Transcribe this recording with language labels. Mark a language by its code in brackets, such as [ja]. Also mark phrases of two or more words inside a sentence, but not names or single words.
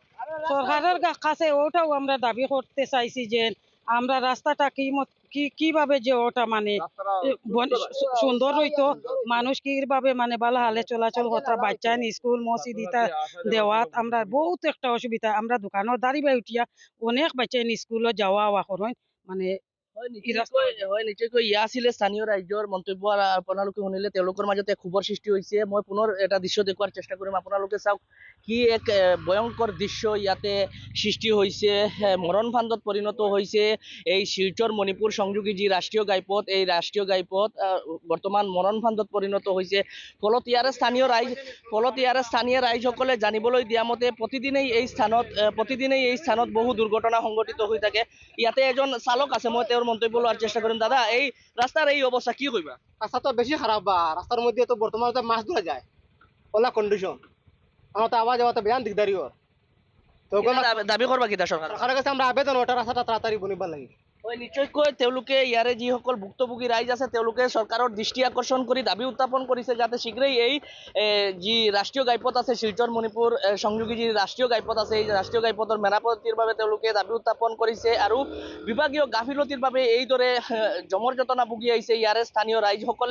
[bn] সরকারের কাছে ওটাও আমরা দাবি করতে চাইছি যে আমরা রাস্তাটা কিভাবে যে ওটা মানে সুন্দর হইতো, মানুষ কিভাবে মানে ভালো হালে চলাচল করতে, বাচ্চা স্কুল মসজিদ ইটা দেওয়াত আমরা বহুত একটা অসুবিধা। আমরা দোকানের দাঁড়িয়ে উঠিয়া অনেক বাচ্চা স্কুলে যাওয়া আওয়া করেন মানে [as] নিশ্চয়কৈ ইয়া আছিলে স্থানীয় ৰাইজৰ মন্তব্য। আৰু আপোনালোকে শুনিলে তেওঁলোকৰ মাজতে ক্ষোভৰ সৃষ্টি হৈছে। মই পুনৰ এটা দৃশ্য দেখুৱাৰ চেষ্টা কৰিম। আপোনালোকে চাওক কি এক ভয়ংকৰ দৃশ্য ইয়াতে সৃষ্টি হৈছে, মৰণ ফান্দত পৰিণত হৈছে এই শিলচৰ মণিপুৰ সংযোগী যি ৰাষ্ট্ৰীয় ঘাইপথ, এই ৰাষ্ট্ৰীয় ঘাইপথ বৰ্তমান মৰণ ফান্দত পৰিণত হৈছে। ফলত ইয়াৰে স্থানীয় ৰাইজসকলে জানিবলৈ দিয়া মতে প্ৰতিদিনেই এই স্থানত বহু দুৰ্ঘটনা সংঘটিত হৈ থাকে। ইয়াতে এজন চালক আছে, মই তেওঁৰ মন্তব্য লোৱাৰ চেষ্টা কৰিম। [bn] দাদা, এই রাস্তার এই অবস্থা কি কইবা? রাস্তা তো বেশি খারাপ, বা রাস্তার মধ্যে তো বর্তমানে মাছ ধরা যায়, ওলা কন্ডিশন। আমার তো আওয়াজ যাওয়া তো বেয়ান দিকদারি ওর। তো দাবি করবা কিটা সরকার? সরকারের কাছে আমরা আবেদন, ওটা রাস্তাটা তাড়াতাড়ি বনিবার লাগে। [as] নিশ্চয়কৈ তেওঁলোকে ইয়াৰে যিসকল ভুক্তভোগী ৰাইজ আছে তেওঁলোকে চৰকাৰৰ দৃষ্টি আকৰ্ষণ কৰি দাবী উত্থাপন কৰিছে যাতে শীঘ্ৰেই এই যি ৰাষ্ট্ৰীয় ঘাইপথ আছে, শিলচৰ মণিপুৰ সংযোগী যি ৰাষ্ট্ৰীয় ঘাইপথ আছে, এই ৰাষ্ট্ৰীয় ঘাইপথৰ মেৰামতিৰ বাবে তেওঁলোকে দাবী উত্থাপন কৰিছে। আৰু বিভাগীয় গাফিলতিৰ বাবে এইদৰে জমৰ যতনা ভুগি আহিছে ইয়াৰে স্থানীয় ৰাইজসকলে।